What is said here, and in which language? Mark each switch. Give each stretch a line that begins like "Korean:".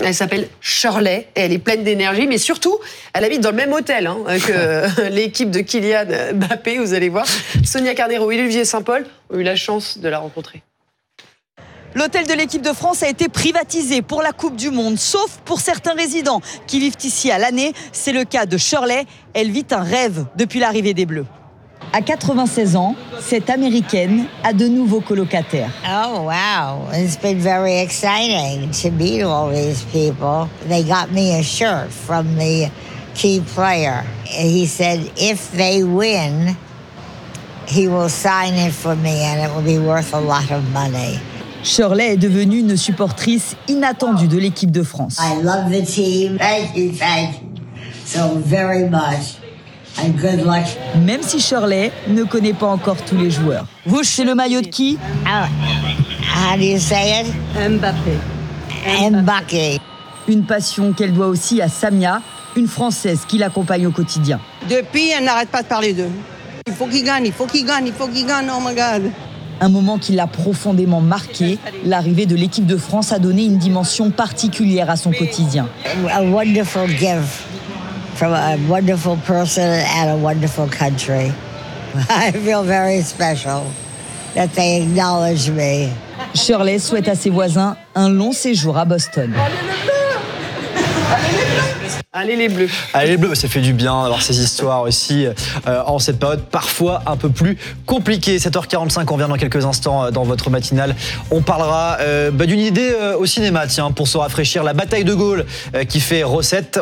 French: Elle s'appelle Shirley et elle est pleine d'énergie, mais surtout, elle habite dans le même hôtel que l'équipe de Kylian Mbappé, vous allez voir. Sonia Carnero et Olivier Saint-Paul ont eu la chance de la rencontrer. L'hôtel de l'équipe de France a été privatisé pour la Coupe du Monde, sauf pour certains résidents qui vivent ici à l'année. C'est le cas de Shirley. Elle vit un rêve depuis l'arrivée des Bleus. À 96 ans, cette Américaine a de nouveaux colocataires.
English: Oh wow, it's been very exciting to meet all these people. They got me a shirt from the key player. He said if they win, he will sign it for me and it will be worth a lot of money.
French: Shirley est devenue une supportrice inattendue de l'équipe de France.
English: I love the team. Thank you so very much. And good luck.
French: Même si Shirley ne connaît pas encore tous les joueurs. Vous, c'est le maillot de qui?
English: How do you say it? Mbappé.
French: Une passion qu'elle doit aussi à Samia, une Française qui l'accompagne au quotidien. Depuis, elle n'arrête pas de parler d'eux. Il faut qu'il gagne,
English: oh my God.
French: Un moment qui l'a profondément marqué, l'arrivée de l'équipe de France a donné une dimension particulière à son quotidien.
English: A wonderful gift. From a wonderful person and a wonderful country. I feel very special that they acknowledge me.
French: Shirley souhaite à ses voisins un long séjour à Boston. Allez les bleus, ça fait du bien d'avoir ces histoires aussi en cette période parfois un peu plus compliquée. 7h45, on vient dans quelques instants dans votre matinale. On parlera d'une idée au cinéma, tiens, pour se rafraîchir, la bataille de Gaulle qui fait recette.